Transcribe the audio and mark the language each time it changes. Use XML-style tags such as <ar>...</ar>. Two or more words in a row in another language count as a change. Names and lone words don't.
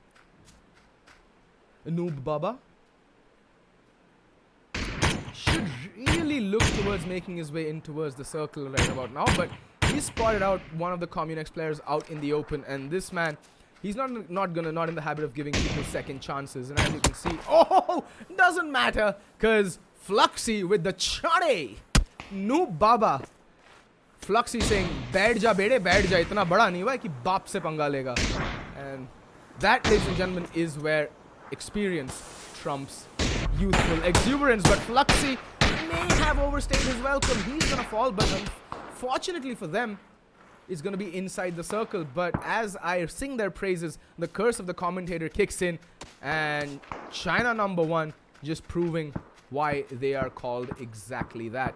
<en>Noob Baba should really look towards making his way in towards the circle right about now, but he spotted out one of the Communex players out in the open, and this man, he's not in the habit of giving people second chances. And as you can see, oh, doesn't matter, cause Fluxy with the chade. Noob Baba. Fluxy saying,</en> <hi>"बैठ जा बेटे, बैठ जा. इतना बड़ा नहीं हुआ है कि बाप से पंगा लेगा."</hi> <en>And that, ladies and gentlemen, is where experience trumps youthful exuberance. But Fluxy may have overstayed his welcome. He's gonna fall, but unfortunately for them, it's gonna be inside the circle. But as I sing their praises, the curse of the commentator kicks in, and China number 1 just proving why they are called exactly that.</en>